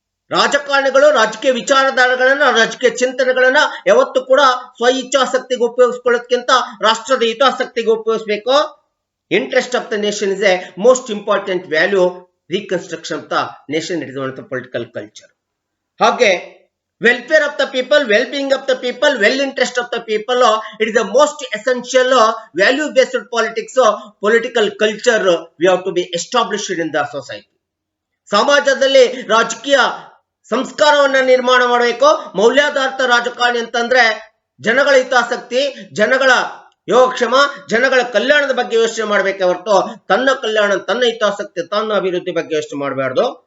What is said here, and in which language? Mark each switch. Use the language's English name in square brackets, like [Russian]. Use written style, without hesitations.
[Kannada] ರಾಜಕಾರಣಿಗಳು ರಾಜಕೀಯ ವಿಚಾರಧಾರೆಗಳನ್ನ, ರಾಜಕೀಯ ಚಿಂತನೆಗಳನ್ನ ಯಾವತ್ತೂ ಕೂಡ ಸ್ವ ಇಚ್ಛಾಸಕ್ತಿಗೆ ಉಪಯೋಗಿಸ್ಕೊಳ್ಳೋದಕ್ಕಿಂತ ರಾಷ್ಟ್ರದ ಹಿತಾಸಕ್ತಿಗೆ ಉಪಯೋಗಿಸಬೇಕು. [English] Interest of the nation is a most important value reconstruction of the nation. It is one of the political culture. ಹಾಗೆ welfare of the people, well-being of the people, well-interest of the people, it is the most essential value-based politics, political culture we have to be established in the society. [Kannada] ಸಮಾಜದಲ್ಲಿ ರಾಜಕೀಯ ಸಂಸ್ಕಾರವನ್ನ ನಿರ್ಮಾಣ ಮಾಡಬೇಕು. ಮೌಲ್ಯಾಧಾರಿತ ರಾಜಕಾರಣಿ ಅಂತಂದ್ರೆ ಜನಗಳ ಹಿತಾಸಕ್ತಿ, ಜನಗಳ ಯೋಗಕ್ಷೇಮ ಜನಗಳ ಕಲ್ಯಾಣದ ಬಗ್ಗೆ ಯೋಚನೆ ಮಾಡಬೇಕೆ ಹೊರತು ತನ್ನ ಕಲ್ಯಾಣ, ತನ್ನ ಹಿತಾಸಕ್ತಿ, ತನ್ನ ಅಭಿವೃದ್ಧಿ ಬಗ್ಗೆ ಯೋಚನೆ ಮಾಡಬಾರ್ದು.